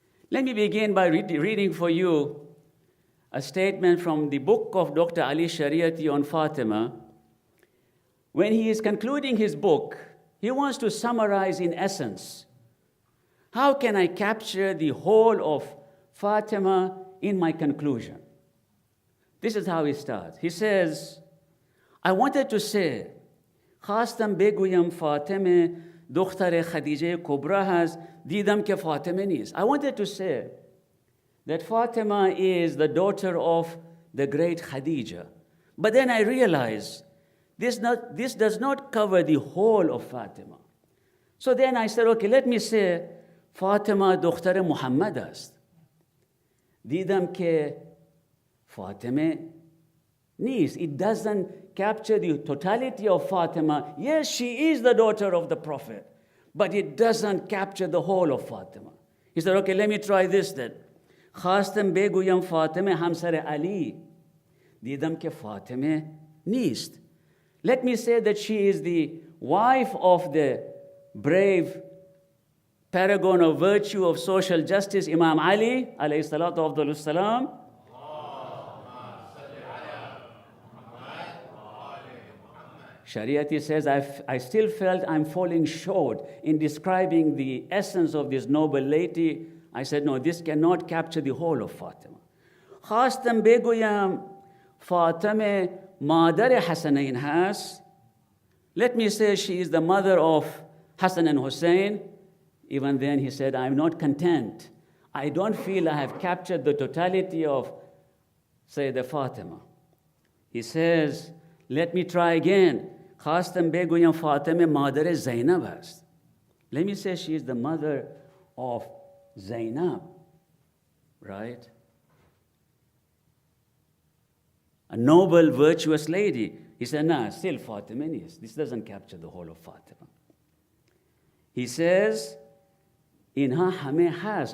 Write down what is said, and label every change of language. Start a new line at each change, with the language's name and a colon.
English: Let me begin by reading for you a statement from the book of Dr. Ali Shariati on Fatima. When he is concluding his book, he wants to summarize in essence, how can I capture the whole of Fatima in my conclusion? This is how he starts. He says, I wanted to say,
Persian: خواستم بگویم فاطمه دختر خدیجه کبرا هست دیدم که فاطمه نیست.
English: I wanted to say that Fatima is the daughter of the great Khadija. But then I realized this does not cover the whole of Fatima. So then I said, okay, let me say Fatima
Persian: دختر محمد است. دیدم که فاطمه نیست.
English: It doesn't capture the totality of Fatima. Yes, she is the daughter of the Prophet, but it doesn't capture the whole of Fatima. He said, okay, let me try this then.
Persian: خواستم بگویم فاطمه همسر علی. دیدم که فاطمه نیست.
English: Let me say that she is the wife of the brave paragon of virtue of social justice, Imam Ali, alayhi salatu afdalu salam. Shariati says, I still felt I'm falling short in describing the essence of this noble lady. I said, no, this cannot capture the whole of Fatima.
Persian: خواستم بگویم فاطمه مادر حسنین هست.
English: Let me say she is the mother of Hassan and Hussein. Even then he said, I'm not content. I don't feel I have captured the totality of Sayyeda Fatima. He says, let me try again.
Persian: خواستم بگویم فاطمه مادر زینب است.
English: Let me say she is the mother of Zainab, right? A noble, virtuous lady. He said, nah, still Fatima is. This doesn't capture the whole of Fatima. He says,
Persian: inha hame has.